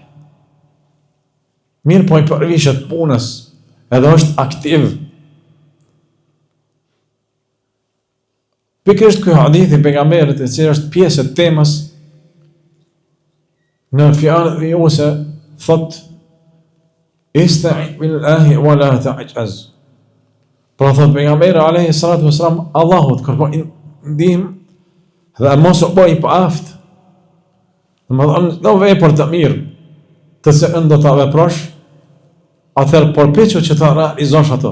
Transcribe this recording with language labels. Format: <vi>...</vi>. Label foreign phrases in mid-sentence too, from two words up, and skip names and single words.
<sq>Mirë, po i përvishet punës, edhe është aktiv. Pikërisht ky hadith i pejgamberit, i cili është pjesë e temës, në fjalën e Ose thot</sq> <ar>استعن بالله ولا تعجز.</ar> <sq>Pra thot pejgamberi</sq> <ar>عليه الصلاة والسلام,</ar> <sq>Allahut kërkoj ndihmë dhe mos u bëj i paaft. Domethënë, do vepër të mirë të cilën do ta veprosh, atëherë përpiqu që ta realizosh ato.</sq>